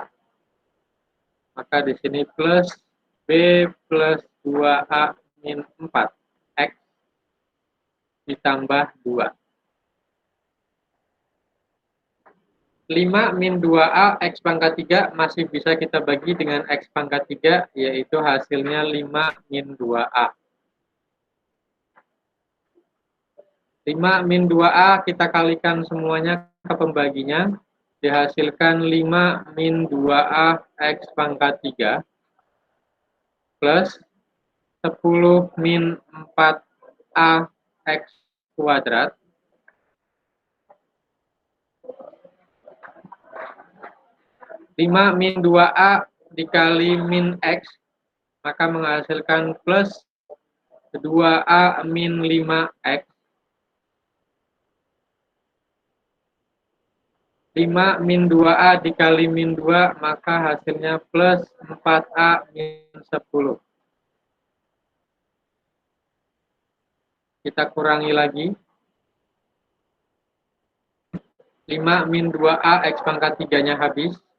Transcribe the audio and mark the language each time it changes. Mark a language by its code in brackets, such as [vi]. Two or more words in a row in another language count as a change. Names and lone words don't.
[id] Maka di sini plus B plus 2A min 4. X ditambah 2. 5 min 2A X pangkat 3 masih bisa kita bagi dengan X pangkat 3, yaitu hasilnya 5 min 2A. 5 min 2A kita kalikan semuanya ke pembaginya. Dihasilkan 5 min 2A X pangkat 3 plus 10 min 4A X kuadrat lima min 2A dikali min X maka menghasilkan plus 2A min 5X 5 min 2A dikali min 2 maka hasilnya plus 4A min 10. Kita kurangi lagi. 5 min 2A X pangkat 3-nya habis.